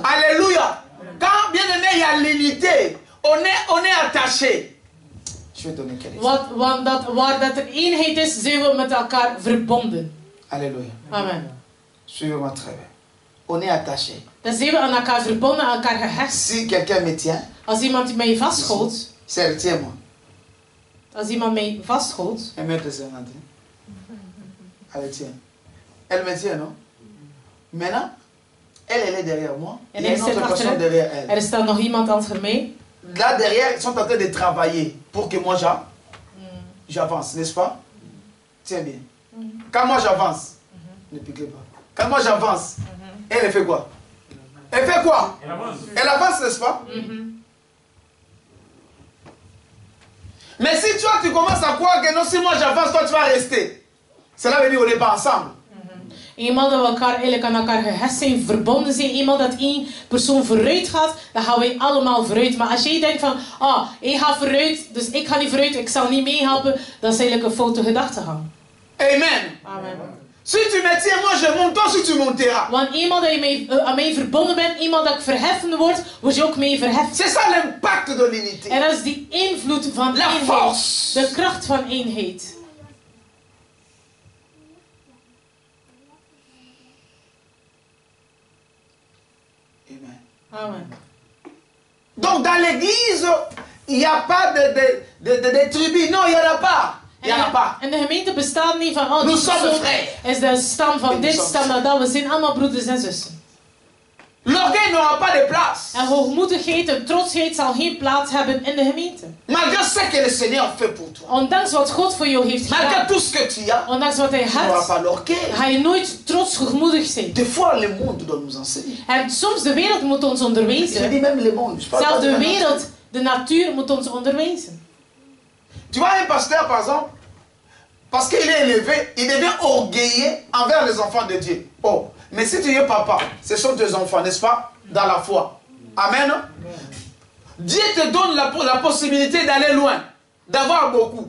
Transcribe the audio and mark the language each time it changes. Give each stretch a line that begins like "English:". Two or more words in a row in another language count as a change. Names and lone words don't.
French: Alléluia. Quand, bien aimé, il y a l'unité, on est attaché. Je vais donner quelque chose.
Dutch: Want waar dat er eenheid is, zijn we met elkaar verbonden.
French: Alléluia. Amen. Suivez-moi très bien. On est attaché.
Dutch: Dan zijn we aan elkaar verbonden, aan elkaar gehecht.
French: Si quelqu'un me tient,
Dutch: Als iemand mij vasthoudt,
French: tiens-moi.
Dutch: als iemand mij vasthoudt,
French: 1,50 m. Allez, tiens. Elle me tient, non? Maintenant, elle est derrière moi.
Dutch: en
French: Il y a
Dutch: hij
French: une
Dutch: zit
French: autre
Dutch: achter
French: personne
Dutch: hem.
French: derrière elle.
Dutch: Er staat nog iemand achter mij.
French: Là derrière, ils sont en train de travailler pour que moi j'avance, n'est-ce pas? Tiens bien. Quand moi j'avance, ne piquez pas. Quand moi j'avance, elle fait quoi? Elle fait quoi? Elle avance, n'est-ce pas? Mais si toi tu commences à croire que non, si moi j'avance, toi tu vas rester. Cela veut dire qu'on n'est pas ensemble.
Dutch: Eenmaal dat we elkaar eigenlijk aan elkaar gehecht zijn, verbonden zijn, eenmaal dat één persoon vooruit gaat, dan gaan wij allemaal vooruit. Maar als jij denkt van, hij gaat vooruit, dus ik ga niet vooruit, ik zal niet meehelpen, dat is eigenlijk een foute gedachtegang. Amen. Amen.
French: Si tu me tiens, moi je monte, toi si tu monteras.
Dutch: Want eenmaal dat je aan mij verbonden bent, eenmaal dat ik verheffen word, word je ook mee verheffen.
French: C'est ça l'impact de l'unité.
Dutch: En dat is die invloed van
French: La
Dutch: eenheid.
French: force.
Dutch: De kracht van eenheid. Amen. Amen.
French: l'église, il n'y a pas de tribus. Non, il n'y en a pas. Il n'y en a pas.
Dutch: En de gemeente bestaat niet van, oh,
French: Nous sommes frères.
Dutch: is de stam van dit, stam van dat. We zijn allemaal broeders en zussen.
French: L'orgueil n'aura pas de place.
Dutch: En hoogmoedigheid en trotsheid zal geen plaats hebben in de gemeente.
French: Malgré ce que le Seigneur fait pour toi.
Dutch: Ondanks wat God voor jou heeft
French: Malgré
Dutch: gedaan.
French: tout ce que tu as.
Dutch: Ondanks wat hij
French: Tu n'auras
Dutch: hebt.
French: pas l'orgueil.
Dutch: Ga je nooit trots hoogmoedig zijn.
French: Des fois, le monde doit nous enseigner.
Dutch: En soms de wereld moet ons
French: Je
Dutch: onderwijzen.
French: dis même le monde. Je parle
Dutch: Zelfs
French: pas de
Dutch: de wereld, de natuur moet ons onderwijzen.
French: Tu vois un pasteur, par exemple, parce qu'il est élevé, il devient orgueilleux envers les enfants de Dieu. Oh, mais si tu es papa, ce sont tes enfants, n'est-ce pas? Dans la foi. Amen. Dieu te donne la possibilité d'aller loin, d'avoir beaucoup.